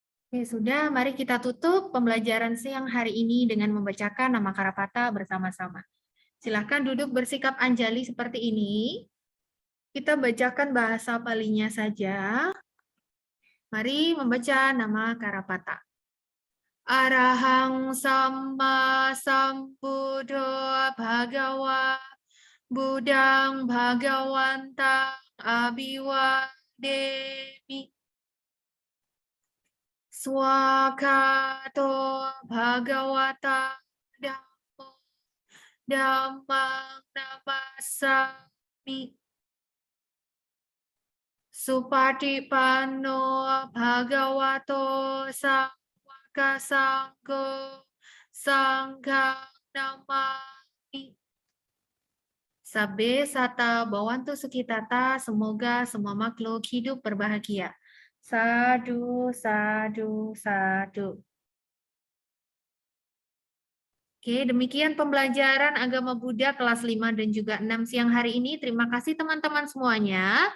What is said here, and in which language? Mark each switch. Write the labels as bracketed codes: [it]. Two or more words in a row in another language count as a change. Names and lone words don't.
[id] Oke, sudah. Mari kita tutup pembelajaran siang hari ini dengan membacakan nama Karapata bersama-sama. Silakan duduk bersikap anjali seperti ini. Kita bacakan bahasa Palinya saja. Mari membaca nama Karapata. [pi] Arahang Samma Sambuddho Bhagawa Budang Bhagawantang Abhiwademi. Swakato Bhagawata Dhammo Dhammang Namasami. Supatipanno Bhagavato Sangghaka Sangho Sanghang Namami. Sabbe sata bawantu sukitata, [id] semoga semua makhluk hidup berbahagia. [pi] Sadu, sadu, sadu. [id] Oke, demikian pembelajaran agama Buddha kelas 5 dan juga 6 siang hari ini. Terima kasih teman-teman semuanya.